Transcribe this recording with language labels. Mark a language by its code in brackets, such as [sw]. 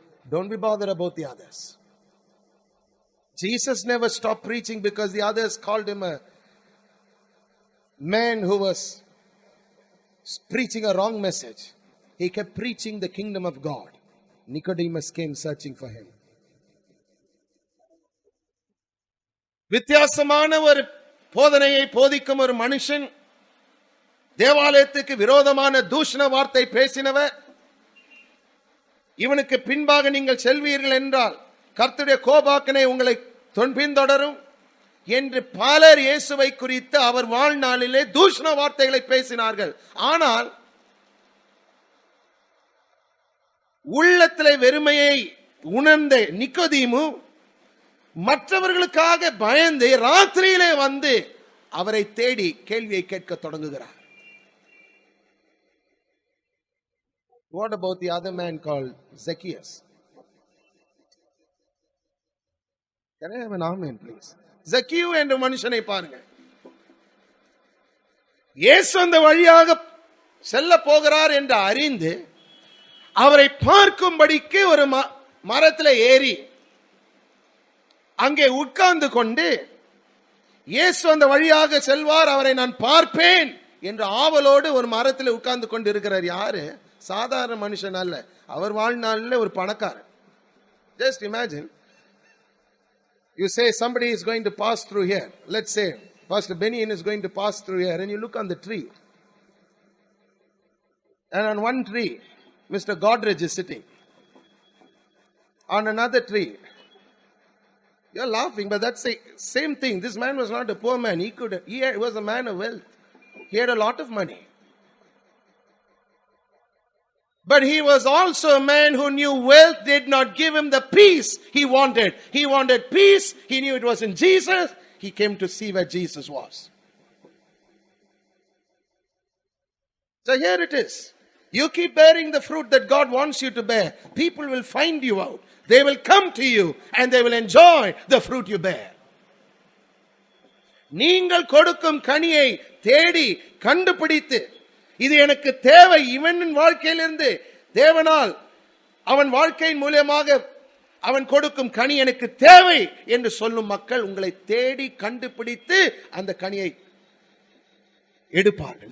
[en] Don't be bothered about the others. Jesus never stopped preaching because the others called him a man who was preaching a wrong message. He kept preaching the kingdom of God. Nicodemus came searching for him. [ta] வித்தியாசமான ஒரு போதனையை போதிக்கும் ஒரு மனுஷன், தேவாலயத்துக்கு விரோதமான தூஷண வார்த்தை பேசினவர், இவனுக்கு பின்பாக நீங்கள் செல்வீர்கள் என்றால் கர்த்தருடைய கோபாக்கனை உங்களை பின்தொடரும். என்று பலர் இயேசுவை குறித்து அவர் வாழ்நாளிலே தூஷண வார்த்தைகளை பேசினார்கள். ஆனால் உள்ளத்திலே வெறுமையை உணர்ந்த நிக்கோதீமு மற்றவர்களுக்காக பயந்து ராத்திரியிலே வந்து அவரை தேடி கேள்வியை கேட்க தொடங்குகிறார். [en] What about the other man called Zacchaeus? Can I have an amen, please? [ta] Zacchaeus என்ற மனுஷனை பாருங்க. இயேசு அந்த வழியாக செல்ல போகிறார் என்று அறிந்து அவரை பார்க்கும்படிக்கு ஒரு மரத்தில் ஏறி அங்கே உட்கார்ந்து கொண்டு இயேசு அந்த வழியாக செல்வார், அவரை நான் பார்ப்பேன் என்று ஆவலோடு ஒரு மரத்தில் உட்கார்ந்து கொண்டு இருக்கிறார். யாரு? சாதாரண மனுஷன் அல்ல, அவர் வாழ்நாளில் ஒரு பணக்காரன். [en] Just imagine, you say somebody is going to pass through here. Let's say Pastor Benny is going to pass through here, and you look on the tree, and on one tree Mr. Godrej is sitting, on another tree. You're laughing, but that's the same thing. This man was not a poor man. He was a man of wealth. He had a lot of money. But he was also a man who knew wealth did not give him the peace he wanted. He wanted peace. He knew it was in Jesus. He came to see where Jesus was. So here it is. You keep bearing the fruit that God wants you to bear. People will find you out. They will come to you and they will enjoy the fruit you bear. [ta] நீங்கள் கொடுக்கும் கனியை தேடி கண்டுபிடித்து, இது எனக்கு தேவை, இவன் வாழ்க்கையிலிருந்து தேவனால் அவன் வாழ்க்கையின் மூலமாக அவன் கொடுக்கும் கனி எனக்கு தேவை என்று சொல்லும் மக்கள் உங்களை தேடி கண்டுபிடித்து அந்த கனியை எடுப்பார்கள்.